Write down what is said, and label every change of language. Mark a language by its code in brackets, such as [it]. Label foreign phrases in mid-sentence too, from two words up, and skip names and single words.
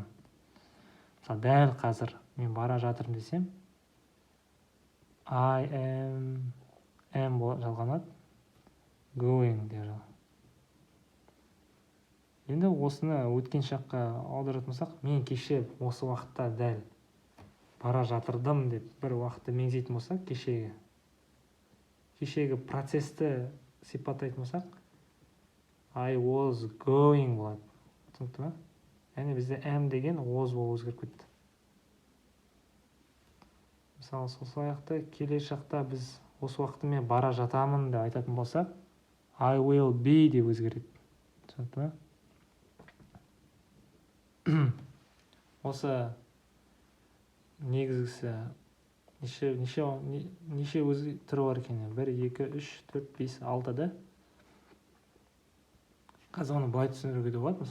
[kk] Мысалы дәл қазір мен бара жатырмын десем, [en] I am [kk] жалғанады, going деп жалғанады. Енді осыны өткен шаққа аударатын болсақ, мен кеше осы уақытта дәл бара жатырдым деп бір уақытты меңзейтін болсақ, кешегі процесті сипаттайтын болсақ, [en] I was going болады. [kk] Түсінікті ме? Яғни бізде am деген was болып өзгеріп кетті. Мысалы, сол сияқты келер шақта біз осы уақытта мен бара жатамын деп айтатын болсақ, [en] I will be [kk] деп өзгереді. Түсінікті ме? Осы негізгісі неше түрі бар екен? 1, 2, 3, 4, 5, 6 да? Қазір оны былай түсіндіруге де болады.